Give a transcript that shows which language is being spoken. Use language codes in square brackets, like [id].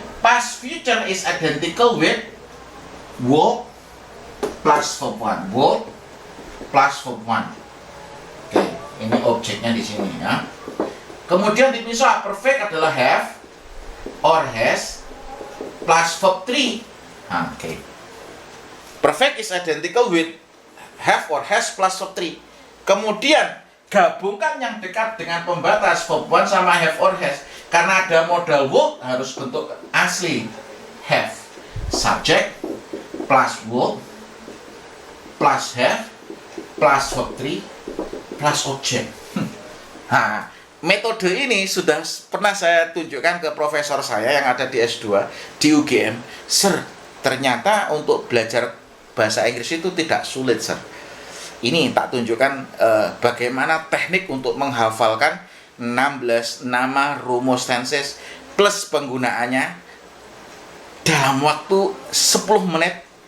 [en] Past future is identical with would plus verb 1. Would plus verb 1. [id] Oke, ini objeknya di sini ya. Kemudian dipisah, perfect adalah have or has plus verb 3. Oke. [en] Perfect is identical with have or has plus verb 3. [id] Kemudian gabungkan yang dekat dengan pembatas verb 1 sama have or has. Karena ada modal would harus bentuk asli. [en] Have subject plus would plus have plus verb 3 plus object. [id] metode ini sudah pernah saya tunjukkan ke profesor saya yang ada di S2 di UGM. Sir, ternyata untuk belajar bahasa Inggris itu tidak sulit, sir. Ini tak tunjukkan bagaimana teknik untuk menghafalkan 16 nama rumus tenses plus penggunaannya dalam waktu 10 menit.